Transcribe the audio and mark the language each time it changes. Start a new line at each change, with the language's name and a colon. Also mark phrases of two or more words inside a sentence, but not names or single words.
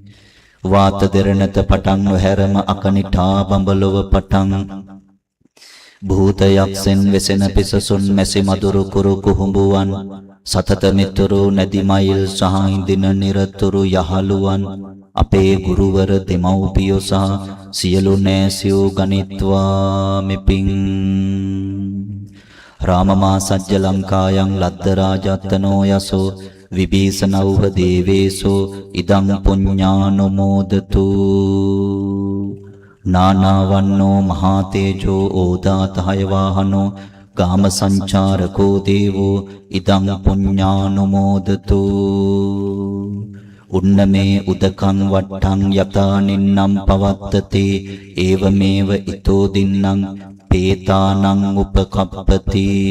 Sinhala: වාත දෙරණත පටන් නොහැරම අකනිටා බඹලොව පටන් භූතයක්සෙන් වෙසෙන පිසසුන් මැසි මදුරු කුරු කුහුඹුවන් සතත මිතුරු නැදි මයිල් සහ ඉඳින නිරතුරු යහළුවන් අපේ ගුරුවර දෙමව්පියෝ සහ සියලු නෑසියෝ ගනිත්වා මෙපින්
Pali: රාමමා සජ්ජ ලංකායන් ලද්ද රාජත්තනෝ යසෝ විභීෂණව්හ දේවේසෝ ඉදං පුඤ්ඤානුමෝදතු නානාවන්නෝ මහා තේජෝ ඕදාතහය වාහනෝ ගාම සංචාරකෝ දේවෝ ඉදං පුඤ්ඤානුමෝදතු උන්නමේ උදකං වට්ටං යතා නින්නම් පවත්තති ඒවමේව ඊතෝ දින්නම් පේතානං උපකප්පති